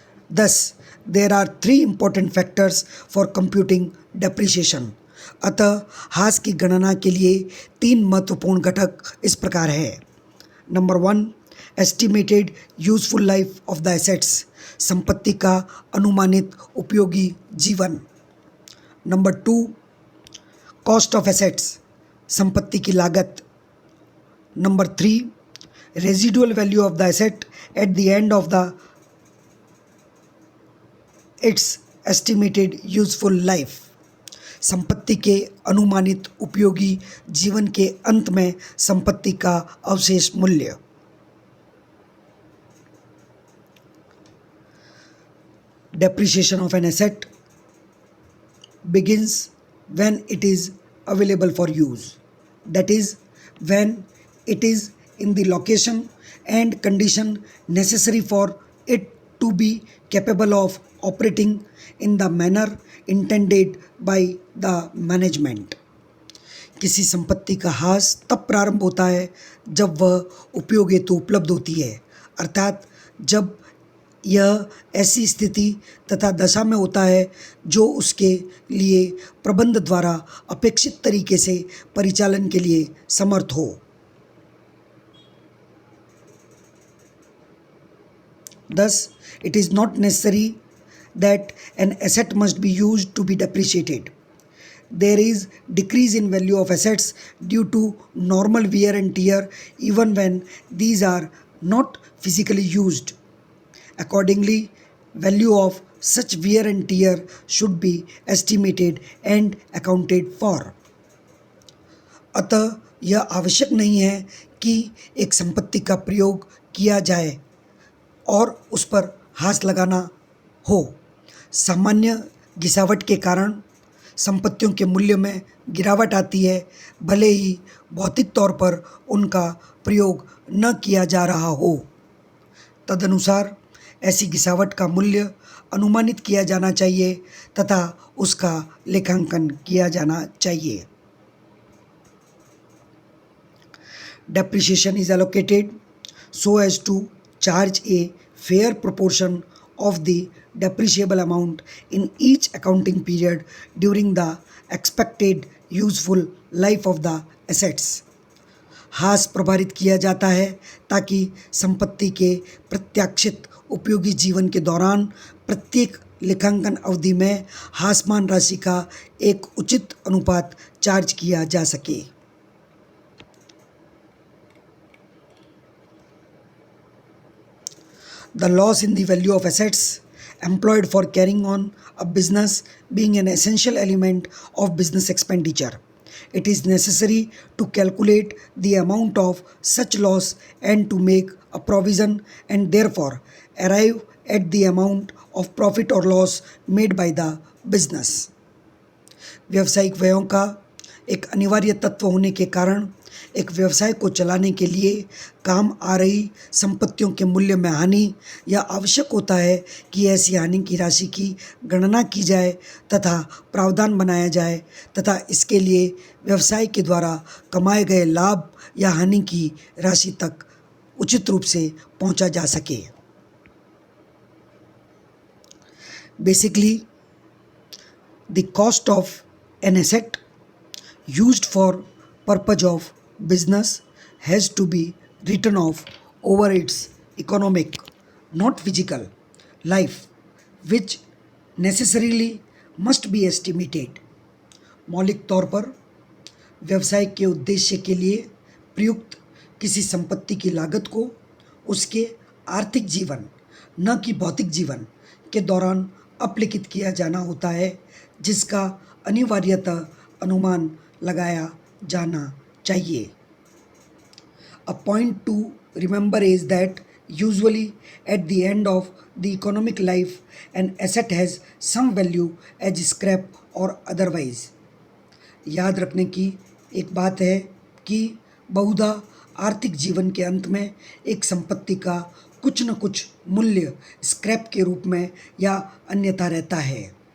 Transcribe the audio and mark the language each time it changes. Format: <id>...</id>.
<en>Thus, there are 3 important factors for computing depreciation.</en> <hi>अतः हास की गणना के लिए 3 महत्वपूर्ण घटक इस प्रकार है।</hi> <en>number 1, estimated useful life of the assets,</en> <hi>संपत्ति का अनुमानित उपयोगी जीवन।</hi> <en>number 2, cost of assets,</en> <hi>संपत्ति की लागत।</hi> <en>number 3, residual value of the asset at the end of the its estimated useful life,</en> <hi>संपत्ति के अनुमानित उपयोगी जीवन के अंत में संपत्ति का अवशेष मूल्य।</hi> <en>Depreciation of an asset begins when it is available for use, that is, when it is in the location and condition necessary for it to be capable of operating in the manner intended by the management.</en> <hi>किसी संपत्ति का हास तब प्रारंभ होता है जब वह उपयोग हेतु उपलब्ध होती है, अर्थात जब यह ऐसी स्थिति तथा दशा में होता है जो उसके लिए प्रबंध द्वारा अपेक्षित तरीके से परिचालन के लिए समर्थ हो।</hi> <en>Thus, it is not necessary that an asset must be used to be depreciated. There is decrease in value of assets due to normal wear and tear even when these are not physically used. Accordingly, value of such wear and tear should be estimated and accounted for.</en> <hi>अतः यह आवश्यक नहीं है कि एक संपत्ति का प्रयोग किया जाए और उस पर हाथ लगाना हो। सामान्य गिरावट के कारण संपत्तियों के मूल्य में गिरावट आती है, भले ही भौतिक तौर पर उनका प्रयोग न किया जा रहा हो। तदनुसार ऐसी गिरावट का मूल्य अनुमानित किया जाना चाहिए तथा उसका लेखांकन किया जाना चाहिए।</hi> <en>Depreciation is allocated so as to charge a fair proportion of the depreciable amount in each accounting period during the expected useful life of the assets.</en> <hi>हास प्रभारित किया जाता है ताकि संपत्ति के प्रत्याशित उपयोगी जीवन के दौरान प्रत्येक लेखांकन अवधि में हासमान राशि का एक उचित अनुपात चार्ज किया जा सके।</hi> <en>The loss in the value of assets employed for carrying on a business being an essential element of business expenditure. It is necessary to calculate the amount of such loss and to make a provision and therefore arrive at the amount of profit or loss made by the business.</en> <hi>व्यावसायिक व्ययों का एक अनिवार्य तत्व होने के कारण एक व्यवसाय को चलाने के लिए काम आ रही संपत्तियों के मूल्य में हानि या आवश्यक होता है कि ऐसी हानि की राशि की गणना की जाए तथा प्रावधान बनाया जाए तथा इसके लिए व्यवसाय के द्वारा कमाए गए लाभ या हानि की राशि तक उचित रूप से पहुंचा जा सके।</hi> <en>Basically the cost of an asset used for purpose of business has to be written off over its economic, not physical, life, which necessarily must be estimated.</en> <hi>मौलिक तौर पर व्यवसाय के उद्देश्य के लिए प्रयुक्त किसी संपत्ति की लागत को उसके आर्थिक जीवन न कि भौतिक जीवन के दौरान अपलिखित किया जाना होता है, जिसका अनिवार्यतः अनुमान लगाया जाना चाहिए।</hi> <en>A point to remember is that usually at the end of the economic life an asset has some value as scrap or otherwise.</en> <hi>याद रखने की एक बात है कि बहुधा आर्थिक जीवन के अंत में एक संपत्ति का कुछ न कुछ मूल्य स्क्रैप के रूप में या अन्यथा रहता है।</hi>